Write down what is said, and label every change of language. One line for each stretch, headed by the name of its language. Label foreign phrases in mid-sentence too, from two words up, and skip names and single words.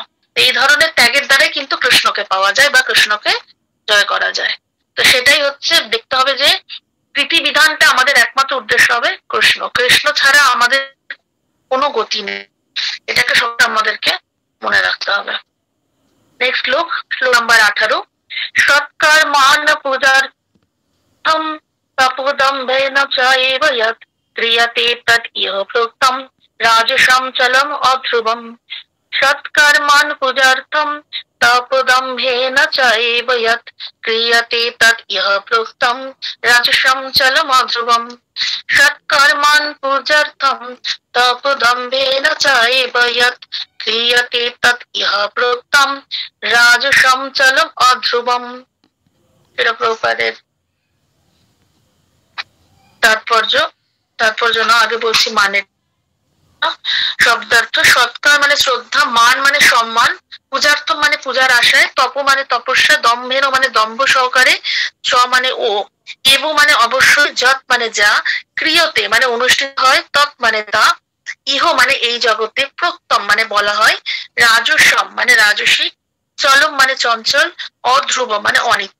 Bangla: এই ধরনের ত্যাগের দ্বারাই কিন্তু কৃষ্ণকে পাওয়া যায় বা কৃষ্ণকে জয় করা যায়। তো সেটাই হচ্ছে দেখতে হবে যে প্রীতি বিধানটা আমাদের একমাত্র উদ্দেশ্য হবে কৃষ্ণ, কৃষ্ণ ছাড়া আমাদের কোনো গতি নেই, এটাকে সবটা আমাদেরকে মনে রাখতে হবে। নেক্সট শ্লোক, শ্লোক নাম্বার 18।
Sanskrit: সৎকর্মান পূজার্থম তপোদম্ভেন চ এব যৎ ক্রিয়তে তৎ ইহ প্রোক্তম রাজসম চলম অধ্রুবম। সৎকর্মান পূজার্থম তপোদম্ভেন চ এব যৎ ক্রিয়তে তৎ ইহ প্রোক্তম রাজসম চলম অধ্রুবম। সৎকর্মান পূজার্থম তপোদম্ভেন চ এব যৎ ক্রিয়তে তৎ ইহ প্রোক্তম রাজসম চলম অধ্রুবম।
Bangla: এটা প্রভুপাদের তাৎপর্য না, আগে বলছি মানে। শব্দার্থ, সৎকার মানে শ্রদ্ধা, মান মানে সম্মান, পূজার্থ মানে পূজার আশায়, তপ মানে তপস্যা, দম্ভেন মানে দম্ভ সহকারে, চ মানে ও, এব মানে অবশ্যই, যৎ মানে যা, ক্রিয়তে মানে অনুষ্ঠিত হয়, তৎ মানে তা, ইহ মানে এই জগতে, প্রোক্তম মানে বলা হয়, রাজসম মানে রাজসিক, চলম মানে চঞ্চল, অধ্রুব মানে অনিত্য।